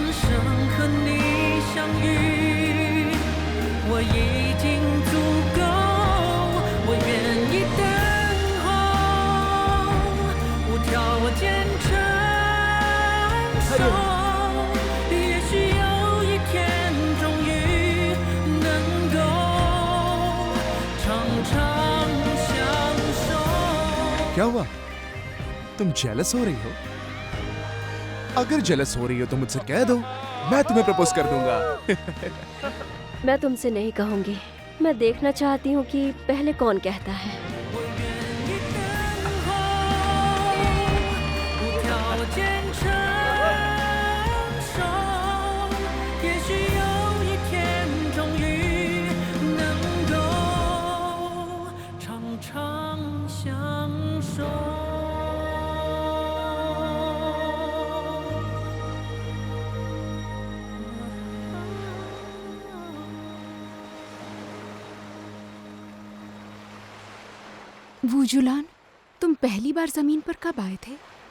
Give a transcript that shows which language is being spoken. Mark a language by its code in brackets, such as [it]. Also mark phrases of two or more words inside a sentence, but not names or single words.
[zh] 生和你相遇，我已经足够，我愿意等候，无条件承受，也许有一天终于能够长长相守。 [hi] क्या हुआ? तुम जेलस हो रही हो? अगर जेलस हो रही हो तो मुझसे कह दो, मैं तुम्हें प्रपोज कर दूंगा। मैं तुमसे नहीं कहूँगी। मैं देखना चाहती हूँ कि पहले कौन कहता है। [zh] 无条件承受，也许有一天终于能够长长相守。 [hi] वुजुलान, तुम पहली बार जमीन पर कब आए थे?